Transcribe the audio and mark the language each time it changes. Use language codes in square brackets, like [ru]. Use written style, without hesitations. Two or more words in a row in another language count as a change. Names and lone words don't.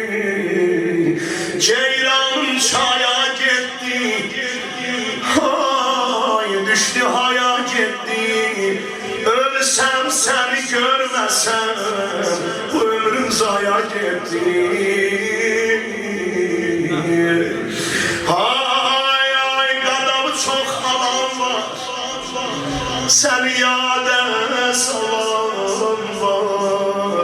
[tr] Ceylan çaya getdi, düştü haya gitti. Ölsem seni görmesem bu ömrüm zaya gitti. [az] Ay ay qadamı çox alan var, səni yada salan var.